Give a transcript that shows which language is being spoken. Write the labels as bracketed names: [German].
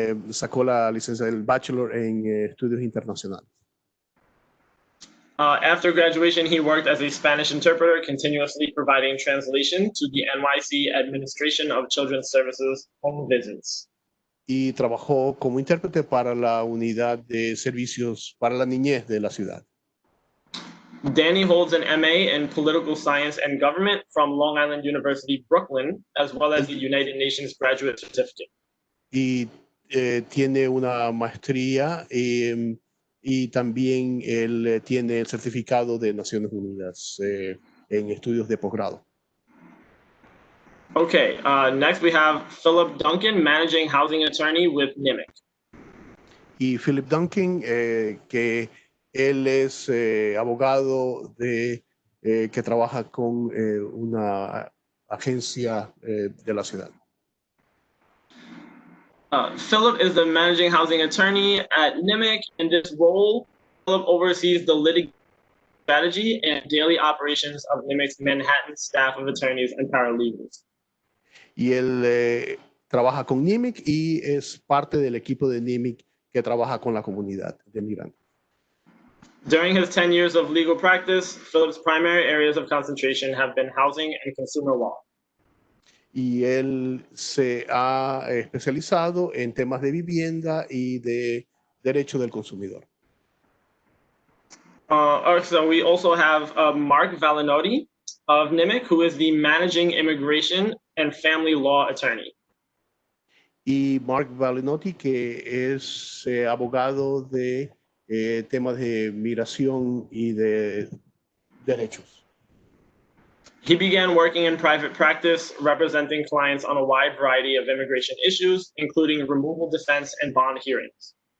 [Spanish] sacó la licencia del bachelor en estudios internacionales. [English] After graduation, he worked as a Spanish interpreter, continuously providing translation to the NYC Administration of Children's Services home visits. [Spanish] Y trabajó como intérprete para la unidad de servicios para la niñez de la ciudad. [English] Danny holds an MA in Political Science and Government from Long Island University, Brooklyn, as well as the United Nations Graduate Certificate. [Spanish] Y tiene una maestría y también él tiene el certificado de Naciones Unidas en estudios de posgrado. [English] Okay, next we have Philip Duncan, Managing Housing Attorney with Nimik. [Spanish] Y Philip Duncan, que él es abogado que trabaja con una agencia de la ciudad. [English] Philip is the Managing Housing Attorney at Nimik. In this role, Philip oversees the litigation strategy and daily operations of Nimik's Manhattan staff of attorneys and paralegals. [Spanish] Y él trabaja con Nimik y es parte del equipo de Nimik que trabaja con la comunidad de migrantes. [English] During his 10 years of legal practice, Philip's primary areas of concentration have been housing and consumer law. [Spanish] Y él se ha especializado en temas de vivienda y de derecho del consumidor. [English] So we also have Mark Valenodi of Nimik, who is the Managing Immigration and Family Law Attorney. [Spanish] Y Mark Valenodi, que es abogado de temas de migración y de derechos. [English] He began working in private practice, representing clients on a wide variety of immigration issues, including removal defense and bond hearings.